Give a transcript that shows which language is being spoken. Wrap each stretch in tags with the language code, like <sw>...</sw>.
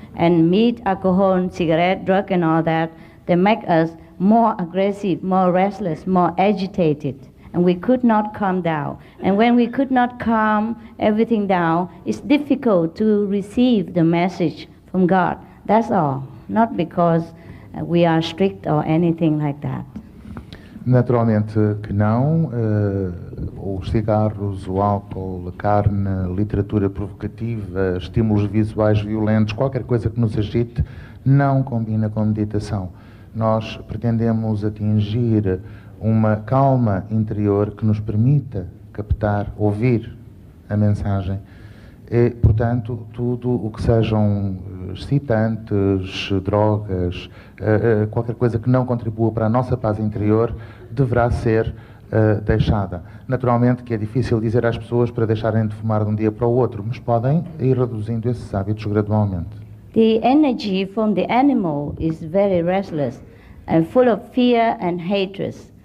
<en>And meat, alcohol, cigarette, drug and all that, they make us more aggressive, more restless, more agitated, and we could not calm down. And when we could not calm everything down, it's difficult to receive the message from God. That's all, not because we are strict or anything like that.</en> <pt>Naturalmente que não. Os cigarros, o álcool, a carne, a literatura provocativa, estímulos visuais violentos, qualquer coisa que nos agite, não combina com meditação. Nós pretendemos atingir uma calma interior que nos permita captar, ouvir a mensagem. E, portanto, tudo o que sejam excitantes, drogas, qualquer coisa que não contribua para a nossa paz interior, deverá ser deixada. Naturalmente que é difícil dizer às pessoas para deixarem de fumar de um dia para o outro, mas podem ir reduzindo esses hábitos gradualmente.</pt> <en>The energy from the animal is very restless and full of fear and hatred.</en>